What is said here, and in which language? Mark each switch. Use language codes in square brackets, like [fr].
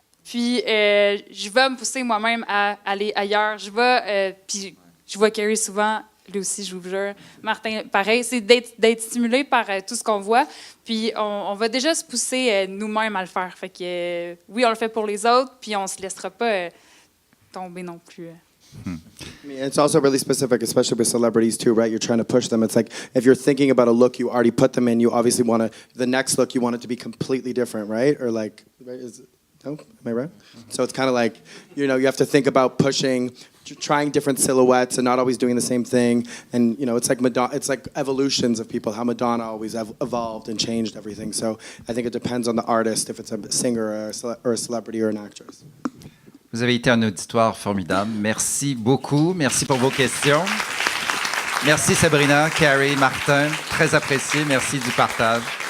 [fr] Puis je vais me pousser moi-même à aller ailleurs. Puis je vois Carrie souvent, lui aussi, je vous jure. Martin, pareil, c'est d'être stimulé par tout ce qu'on voit. Puis on va déjà se pousser nous-mêmes à le faire. Fait que oui, on le fait pour les autres, puis on se laissera pas tomber non plus. [en] I mean, it's also really specific, especially with celebrities too, right? You're trying to push them. It's like if you're thinking about a look you already put them in, you obviously want to, the next look you want it to be completely different, right? Or like, right, no? Am I right? So it's kind of like, you know, you have to think about pushing, trying different silhouettes and not always doing the same thing. And, you know, it's like it's like evolutions of people, how Madonna always evolved and changed everything. So I think it depends on the artist, if it's a singer or a celebrity or an actress. [fr] Vous avez été un auditoire formidable. Merci beaucoup. Merci pour vos questions. Merci Sabrina, Carrie, Martin. Très apprécié. Merci du partage.